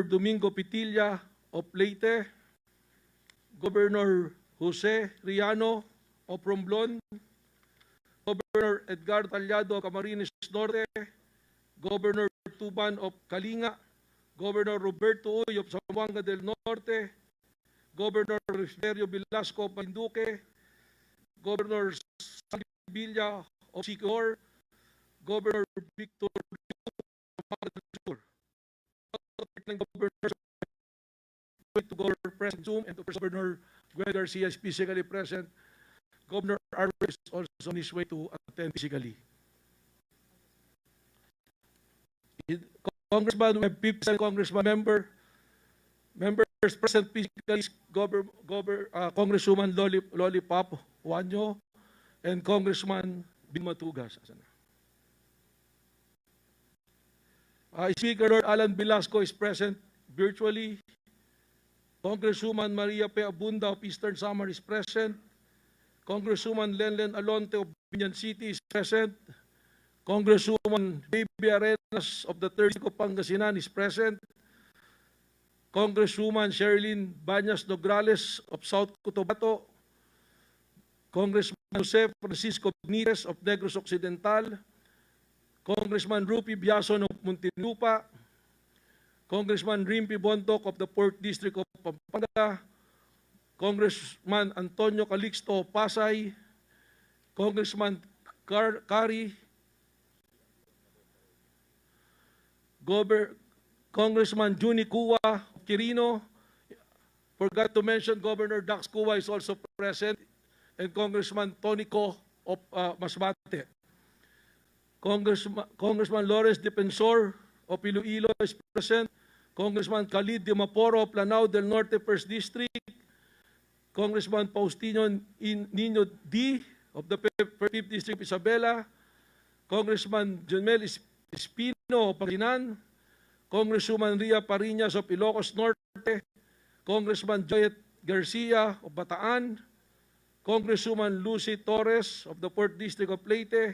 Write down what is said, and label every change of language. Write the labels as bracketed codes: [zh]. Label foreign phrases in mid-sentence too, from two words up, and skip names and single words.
[en] Domingo Pitilla of Leyte, Governor Jose Riano of Romblon, Governor Edgar Tallado of Camarines Norte, Governor Tuban of Kalinga, Governor Roberto Uy of Zamboanga del Norte, Governor Refugio Velasco of Marinduque, Governor Sandy Villa of Siquijor, Governor Victor Sur. Governors to Governor present Zoom, and Governor Gwen Garcia is physically present. Governor Arvez is also on his way to attend physically. Congressman, we have 57 congressman members present physically, Congresswoman Lollipop Juanyo and Congressman Bin Matugas. Speaker Lord Alan Velasco is present virtually. Congresswoman Maria P. Abunda of Eastern Samar is present. Congresswoman Lenlen Alonte of Binyan City is present. Congresswoman Baby Arenas of the 3rd of Pangasinan is present. Congresswoman Sherilyn Banyas Nograles of South Cotabato. Congressman Jose Francisco Benitez of Negros Occidental. Congressman Rupi Biason of Muntinlupa. Congressman Rimpi Bontoc of the 4th District of Pampanga. Congressman Antonio Calixto of Pasay. Congressman Kari. Congressman Juni Cuwa of Quirino. Forgot to mention Governor Dax Cuwa is also present. And Congressman Tonico of Masbate. Congressman Lawrence Defensor of Iloilo is present. Congressman Khalid de Maporo of Lanao del Norte 1st District. Congressman Faustino Nino D. of the 5th District of Isabela. Congressman Jonmel Espino of Pangasinan. Congresswoman Ria Pariñas of Ilocos Norte. Congressman Joyet Garcia of Bataan. Congresswoman Lucy Torres of the 4th District of Leyte.